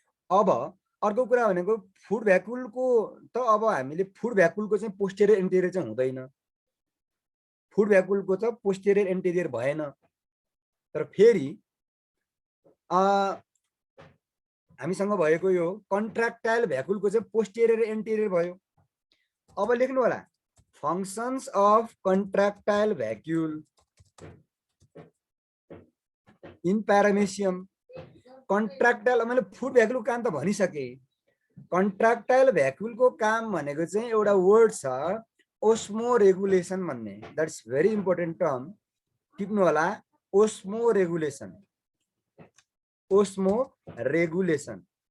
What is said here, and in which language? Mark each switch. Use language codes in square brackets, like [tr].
[ne] अब अर्को कुरा भनेको फुड भ्याकुलको त अब हामीले फुड भ्याकुलको चाहिँ पोस्टेरियर एन्टेरियर चाहिँ हुँदैन. फुड भ्याकुलको त पोस्टेरियर एन्टेरियर भएन. तर फेरि हामीसँग भएको यो कन्ट्र्याक्टाइल भ्याकुलको चाहिँ पोस्टेरियर एन्टेरियर भयो. अब लेख्नु होला [en] functions of contractile vacuole in paramecium. [ne] Contractile मैले फुड भ्याकुल काम त भनिसके. कन्ट्राक्टाइल भ्याकुल को काम भनेको चाहिँ एउटा वर्ड छ ओस्मो रेगुलेसन भन्ने. [en] That's very important term. [ne] टिप्नु होला ओस्मो रेगुलेसन. Osmo regulation.